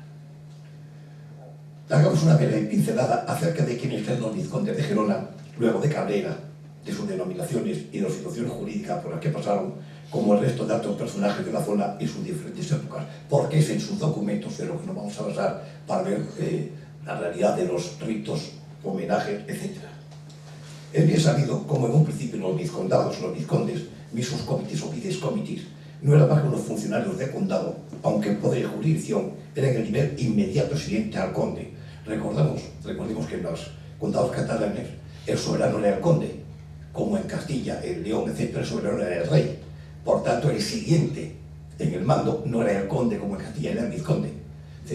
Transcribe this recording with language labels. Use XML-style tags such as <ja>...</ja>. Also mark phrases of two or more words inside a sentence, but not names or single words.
<es>Hagamos una breve pincelada acerca de quiénes eran los vizcondes de Gerona, luego de Cabrera, de sus denominaciones y de las situaciones jurídicas por las que pasaron, como el resto de altos personajes de la zona y sus diferentes épocas, porque es en sus documentos de lo que nos vamos a basar para ver la realidad de los ritos, homenajes, etc. Es bien sabido como en un principio los vizcondados, los vizcondes,</es> <la>visus comitis</la> <es>o</es> <la>vices comitis,</la> <es>no eran más que unos funcionarios de condado, aunque en poder y jurisdicción eran el nivel inmediato siguiente al conde. Recordemos que en los condados catalanes el soberano era el conde, como en Castilla, el León, etc., el soberano era el rey. Por tanto, el siguiente en el mando no era el conde como en Castilla, era el vizconde.</es>